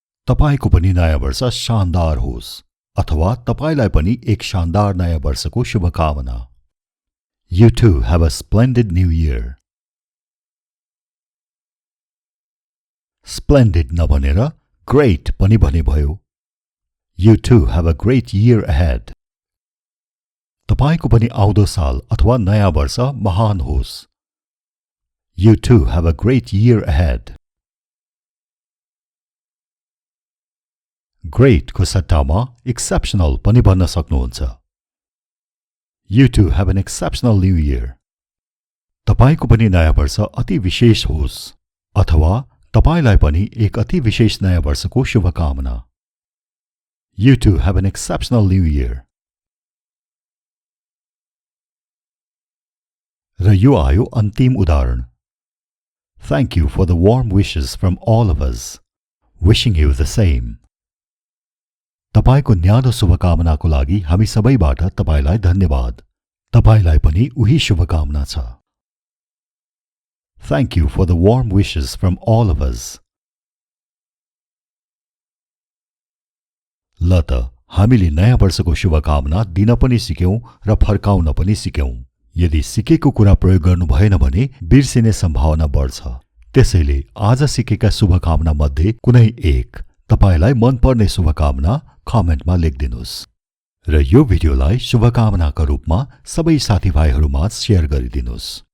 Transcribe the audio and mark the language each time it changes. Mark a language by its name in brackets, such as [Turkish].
[Nepali] तपाईको पनि नयाँ वर्ष शानदार होस्, अथवा तपाईलाई पनि एक शानदार नयाँ वर्षको शुभकामना. [English] You to have a splendid new year. [Nepali] स्प्लेन्डिड नभनेर ग्रेट पनि भने भयो. [English] You too have a great year ahead. [Nepali] तपाईको पनि आउँदो साल अथवा नयाँ वर्ष महान होस्. [English] You too have a great year ahead. [Nepali] Great को सट्टामा exceptional पनि भन्न सक्नुहुन्छ. [English] You too have an exceptional new year. [Nepali] तपाईको पनि नयाँ वर्ष अति विशेष होस्, अथवा तपाईलाई पनि एक अति विशेष नयाँ वर्षको शुभकामना. [English] You too have an exceptional new year. [Nepali] र यो आयो अन्तिम उदाहरण. [English] Thank you for the warm wishes from all of us. Wishing you the same. [Nepali] तपाईको न्यानो शुभकामनाको लागि हामी सबैबाट तपाईलाई धन्यवाद. तपाईलाई पनि उही शुभकामना छ. [English] Thank you for the warm wishes from all of us. [Nepali] ल त हामीले नयाँ वर्षको शुभकामना दिन पनि सिक्यौं र फर्काउन पनि सिक्यौं. यदि सिकेको कुरा प्रयोग गर्नु भएन भने बिर्सिने सम्भावना बढ्छ. त्यसैले आज सिकेका शुभकामना मध्ये कुनै एक तपाईलाई मनपर्ने शुभकामना कमेन्टमा लेखिदिनुस् र यो भिडियोलाई शुभकामनाका रूपमा सबै साथीभाइहरूमा शेयर गरिदिनुस्।